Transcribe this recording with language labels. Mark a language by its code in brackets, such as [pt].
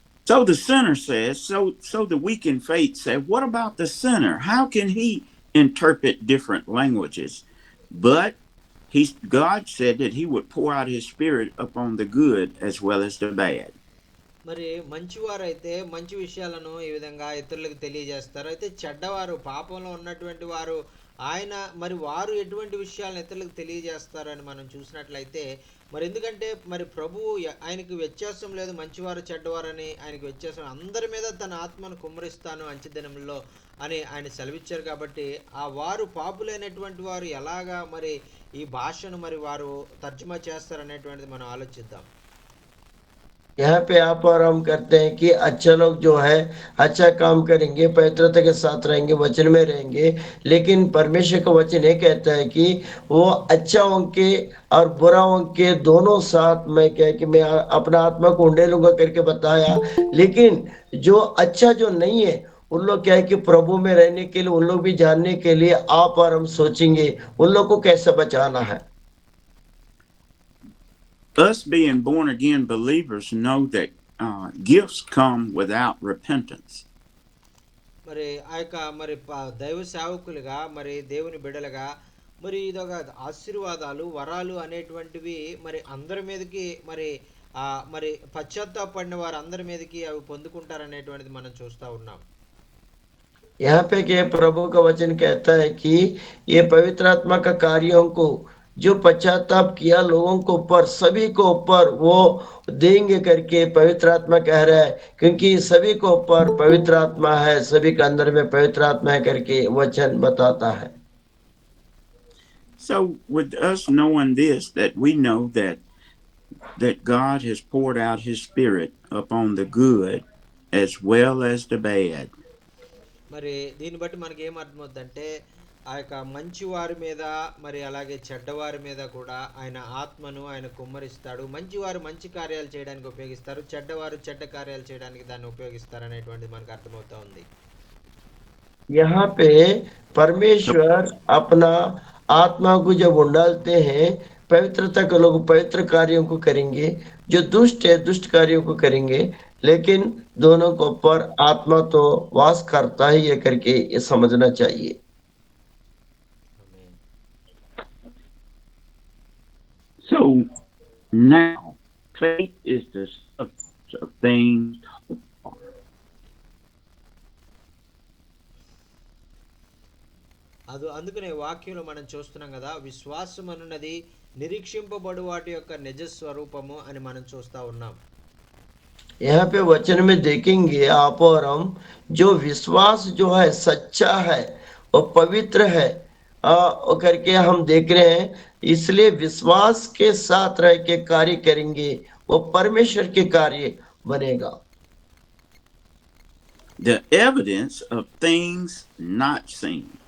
[en] So the sinner says, so the weak in faith say, what about the sinner? How can he interpret different languages? But God said that he would pour out his spirit upon the good as well as the bad. [te] మరి మంచివారైతే మంచి విషయాలను ఈ విధంగా ఇతరులకు తెలియజేస్తారు. అయితే చెడ్డవారు, పాపంలో ఉన్నటువంటి వారు, మరి వారు ఎటువంటి విషయాలను ఇతరులకు తెలియజేస్తారు అని మనం చూసినట్లయితే, మరి ఎందుకంటే మరి ప్రభువు ఆయనకు వ్యత్యాసం లేదు, మంచివారు చెడ్డవారని ఆయనకు వ్యత్యాసం, అందరి మీద తన ఆత్మను కుమ్మరిస్తాను అంచెదినంలో అని ఆయన సెలవిచ్చారు. కాబట్టి ఆ వారు పాపులైనటువంటి వారు ఎలాగా మరి ఈ భాషను మరి వారు తర్జుమా చేస్తారనేటువంటిది మనం ఆలోచిద్దాం. [hi] यहाँ पे आप और हम करते हैं कि अच्छा लोग जो है अच्छा काम करेंगे, पवित्रता के साथ रहेंगे, वचन में रहेंगे, लेकिन परमेश्वर का वचन ये कहता है कि वो अच्छाओं के और बुराओं के दोनों साथ मैं क्या कि मैं अपना आत्मा को उंडेलूंगा करके बताया. लेकिन जो अच्छा जो नहीं है, उन लोग क्या है कि प्रभु में रहने के लिए, उन लोग भी जानने के लिए आप और हम सोचेंगे उन लोग को कैसे बचाना है. [en] Us being born again believers know that gifts come without repentance. [te] మరి ఆ యొక్క మరి దైవ సేవకులుగా, మరి దేవుని బిడ్డలుగా, మరి ఇదొక ఆశీర్వాదాలు, వరాలు అనేటువంటివి మరి అందరి మీదకి మరి మరి పశ్చాత్తాపడిన వారు అందరి మీదకి అవి పొందుకుంటారనేటువంటిది మనం చూస్తూ ఉన్నాం. [hi] यहाँ पे के प्रभु का वचन कहता है कि ये पवित्र आत्मा का कार्यों को जो पश्चाताप किया लोगों को ऊपर, सभी को ऊपर वो देंगे करके पवित्र आत्मा कह रहा है, क्योंकि सभी को ऊपर पवित्र आत्मा है, सभी के अंदर में पवित्र आत्मा है करके वचन बताता है. [en] So with us knowing this, that we know that God has poured out his spirit upon the good as well as the bad. [te] మరి దీన్ని బట్టి మనకి ఏం అర్థమవుతుందంటే, ఆ యొక్క మంచి వారి మీద మరి అలాగే చెడ్డవారి మీద కూడా ఆయన ఆత్మను ఆయన కుమ్మరిస్తాడు. మంచివారు మంచి కార్యాలు చేయడానికి ఉపయోగిస్తారు, చెడ్డవారు చెడ్డ కార్యాలు చేయడానికి దాన్ని ఉపయోగిస్తారు అనేటువంటిది మనకు అర్థమవుతా ఉంది. [hi] यहाँ पे परमेश्वर अपना आत्मा को जब उंडालते हैं, पवित्रता के लोग पवित्र कार्यों को करेंगे, जो दुष्ट है दुष्ट कार्यों को करेंगे, लेकिन दोनों के ऊपर आत्मा तो वास करता ही है करके ये समझना चाहिए। [te] ఆమేన్. [en] So now, faith is the substance of things hoped for. [te] అందుకనే వాక్యంలో మనం చూస్తున్నాం కదా, విశ్వాసం అన్నది నిరీక్షింపబడు వాటి యొక్క నిజ స్వరూపము అని మనం చూస్తా ఉన్నాం. [hi] यहाँ पे वचन में देखेंगे आप और हम, जो विश्वास जो है सच्चा है और पवित्र है और करके हम देख रहे हैं, इसलिए विश्वास के साथ रह के कार्य करेंगे, वो परमेश्वर के कार्य बनेगा। [en] The evidence of things not seen.